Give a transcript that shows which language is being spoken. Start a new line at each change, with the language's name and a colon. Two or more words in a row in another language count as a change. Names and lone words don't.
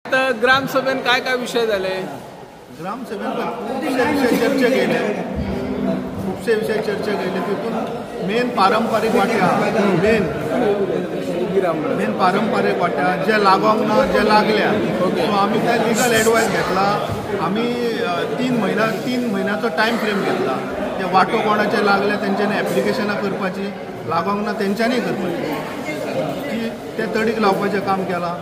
Konkani: तर ग्रामसभेन काय काय विषय झाले? ग्रामसभेत खूपशे विषय चर्चा केले, खूपशे विषय चर्चा केले. तितून मेन पारंपरिक वाट्या मेन पारंपरिक वाट्या जे लागोंक ना जे लागल्या, सो आम्ही त्या
English: legal advice
Konkani: घेतला. आम्ही 3 महिन्याचो
English: time frame
Konkani: घेतला. ते वाटो कोणाचे लागले तेंच्यांनी एप्लिकेशनां करपाची, लागोंक ना तेंच्यांनी करपाची, ते तडीक लावपाचें काम केलां.